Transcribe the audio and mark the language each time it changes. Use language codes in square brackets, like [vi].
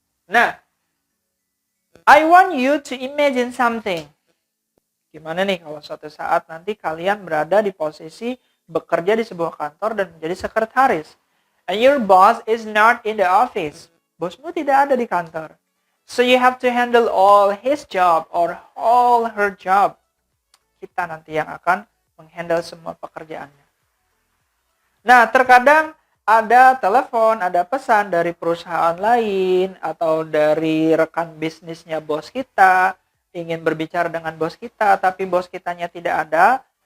[en] Nah, I want you to imagine something. [id] Gimana nih kalau suatu saat nanti kalian berada di posisi bekerja di sebuah kantor dan menjadi sekretaris. [en] And your boss is not in the office. [id] Bosmu tidak ada di kantor. [en] So you have to handle all his job or all her job. [id] Kita nanti yang akan menghandle semua pekerjaannya. Nah, terkadang ada telepon, ada pesan dari perusahaan lain atau dari rekan bisnisnya bos kita, ingin berbicara dengan bos kita, tapi bos kitanya tidak ada.